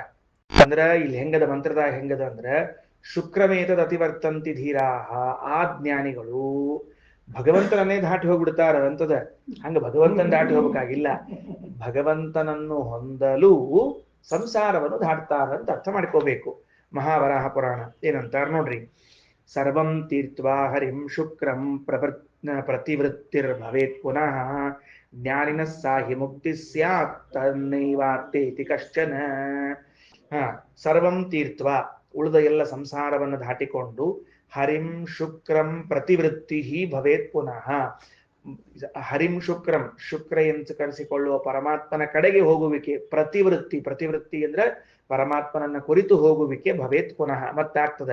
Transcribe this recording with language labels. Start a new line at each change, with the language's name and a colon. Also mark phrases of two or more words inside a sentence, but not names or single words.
Kannada: ಅಂದ್ರ ಇಲ್ಲಿ ಹೆಂಗದ ಮಂತ್ರದಾಗ ಹೆಂಗದ ಅಂದ್ರ
Sanskrit: ಶುಕ್ರಮೇತದ ಅತಿವರ್ತಂತಿ ಧೀರಾಹ,
Kannada: ಆ ಜ್ಞಾನಿಗಳು ಭಗವಂತನನ್ನೇ ದಾಟಿ ಹೋಗ್ಬಿಡ್ತಾರ ಅಂತದ. ಹಂಗ ಭಗವಂತನ ದಾಟಿ ಹೋಗ್ಬೇಕಾಗಿಲ್ಲ, ಭಗವಂತನನ್ನು ಹೊಂದಲು ಸಂಸಾರವನ್ನು ದಾಟ್ತಾರ ಅಂತ ಅರ್ಥ ಮಾಡ್ಕೋಬೇಕು. ಮಹಾವರಾಹ ಪುರಾಣ ಏನಂತಾರ ನೋಡ್ರಿ,
Sanskrit: ಸರ್ವಂ ತೀರ್ತ್ವಾ ಹರಿಂ ಶುಕ್ರಂ ಪ್ರತಿವೃತ್ತಿರ್ಭವೇತ್ ಪುನಃ ಜ್ಞಾನಿನ ಸಾಹಿ ಮುಕ್ತಿ ಸ್ಯಾತ್ ತನ್ನೈವಾತ್ತೇತಿ ಕಶ್ಚನ. ಸರ್ವಂ ತೀರ್ತ್ವ
Kannada: ಉಳಿದ ಎಲ್ಲ ಸಂಸಾರವನ್ನು ದಾಟಿಕೊಂಡು
Sanskrit: ಹರಿಂ ಶುಕ್ರಂ ಪ್ರತಿವೃತ್ತಿ ಭವೇತ್ ಪುನಃ, ಹರಿಂ ಶುಕ್ರಂ
Kannada: ಶುಕ್ರ ಎಂದು ಕರೆಸಿಕೊಳ್ಳುವ ಪರಮಾತ್ಮನ ಕಡೆಗೆ ಹೋಗುವಿಕೆ, ಪ್ರತಿವೃತ್ತಿ ಪ್ರತಿವೃತ್ತಿ ಅಂದ್ರೆ ಪರಮಾತ್ಮನನ್ನ ಕುರಿತು ಹೋಗುವಿಕೆ
Sanskrit: ಭವೇತ್ ಪುನಃ
Kannada: ಮತ್ತಾಗ್ತದೆ.